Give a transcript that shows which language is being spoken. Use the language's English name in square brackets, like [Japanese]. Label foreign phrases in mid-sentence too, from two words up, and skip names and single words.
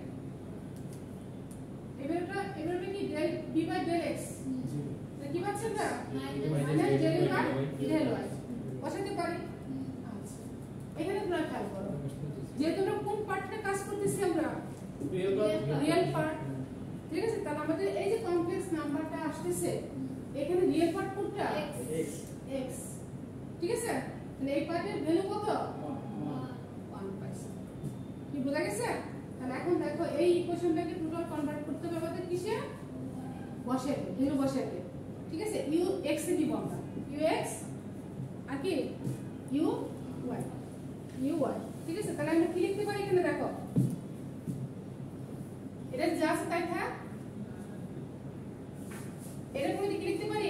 [Bangla] এবারটা কি [English] del b by del x [Bangla] তাহলে কি পাচ্ছি আমরা [English] minus del u by del y [Bangla] বসাতে পারি আচ্ছা এখানে তোমরা খেয়াল করো যেহেতু আমরা কোন পার্টটা কাজ করতেছি আমরা [English] real part [Bangla] ঠিক আছে তাহলে আমাদের এই যে [English] complex number [Bangla] আসতেছে এখানে [English] real part [Bangla] কোনটা x x ঠিক আছে তাহলে এই পার্টের ভ্যালু কত 1 পাইছি কি বোঝা গেছে তাহলে এখন দেখো এই ইকুয়েশনটাকে [English] total convert [Bangla] করতে হবে আমাদের কিসে বসাতে ভ্যালু বসাতে ঠিক আছে u x এ দিব আমরা u x আর কি u y ঠিক আছে তাহলে আমরা কি লিখতে পারি এখানে দেখো এটা যা আছে তাই থাক এটা কোন দিকে লিখতে পারি